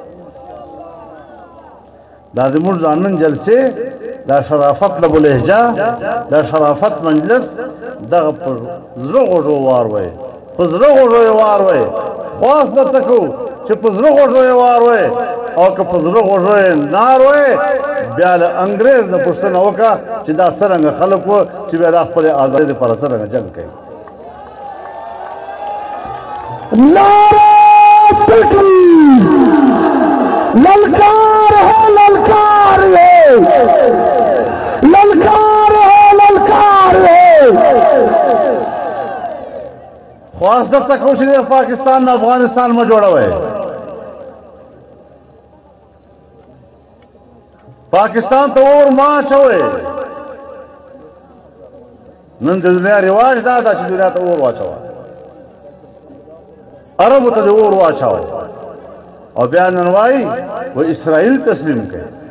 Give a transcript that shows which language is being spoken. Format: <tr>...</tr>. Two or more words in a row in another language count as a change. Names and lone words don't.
<ps>دا زموږ د نن جلسې دا شرافت لبو لهجه، دا شرافت مجلس دغه پر زړه غوږو وار وی، په زړه غوږو یې وار وی. خواست درته کوو چې په زړه غوږو یې وار وی، او که په زړه غوږو یې نار وی بیا له انګریز نه پوښتنه وکړه چې دا څرنګه خلک وو چې بیا دا خپلې ازادۍ دپاره څرنګه جنګ کوي.</ps> <ur>للکار ہے للکار ہے، للکار ہے للکار ہے.</ur> <ps>خواست درته کوو چې پاکستان نه افغانستان مه جوړوئ. پاکستان ته اور مه اچوئ. نن د دنیا رواج دا ده چې دنیا ته اور واچوه، عربو ته د اور واچوه او بیا نن وایي و اسرائیل تسلیم کوي.</ps>